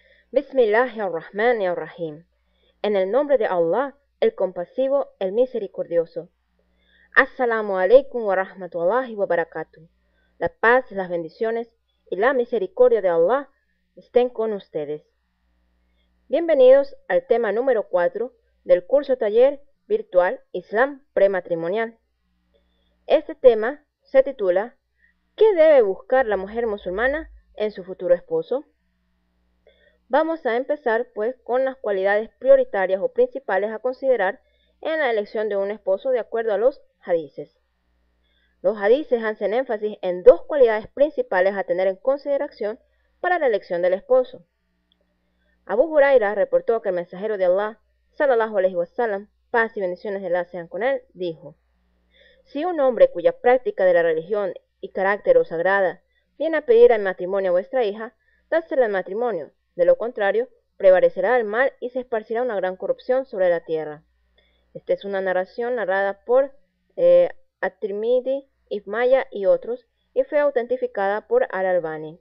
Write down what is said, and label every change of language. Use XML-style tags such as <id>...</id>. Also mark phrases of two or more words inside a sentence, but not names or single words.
<ar>بسم الله الرحمن الرحيم.</ar> <es>En el nombre de Allah, el compasivo, el misericordioso.</es> <ar>السلام عليكم ورحمة الله وبركاته.</ar> <es>La paz, las bendiciones y la misericordia de Allah estén con ustedes. Bienvenidos al tema número 4 del curso taller virtual Islam prematrimonial. Este tema se titula ¿Qué debe buscar la mujer musulmana en su futuro esposo? Vamos a empezar pues con las cualidades prioritarias o principales a considerar en la elección de un esposo de acuerdo a los hadices. Los hadices hacen énfasis en dos cualidades principales a tener en consideración para la elección del esposo. Abu Huraira reportó que el mensajero de Allah,</es> <ar>صلى الله عليه وسلم,</ar> <es>paz y bendiciones de Allah sean con él, dijo: si un hombre cuya práctica de la religión y carácter os agrada viene a pedir en matrimonio a vuestra hija, dásela en matrimonio. De lo contrario, prevalecerá el mal y se esparcirá una gran corrupción sobre la tierra. Esta es una narración narrada por At-Tirmidhi, Ibn Majah y otros, y fue autentificada por Al-Albani.</es>